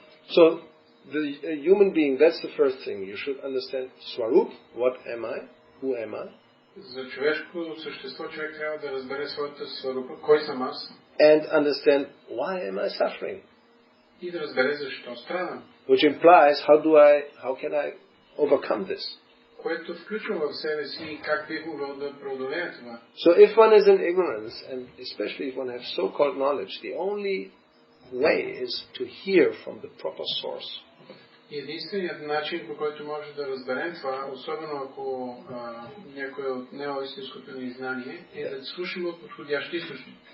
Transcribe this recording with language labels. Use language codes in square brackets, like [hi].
[en] So, the human being, that's the first thing. You should understand Swarup, what am I, who am I? [bg] За човешко същество човек трябва да разбере своята сварупа, кой съм аз. [en] And understand why am I suffering? [bg] И да разбере защо страдам. [en] Which implies how can I overcome this? [bg] Което включва в себе си как бих могъл да преодолея това. [en] So if one is in ignorance, and especially if one has so-called knowledge, the only way is to hear from the proper source. [bg] Единственият начин, по който може да разберем това, особено ако някой от неоистинското ни знание, е да слушаме от подходящ източник.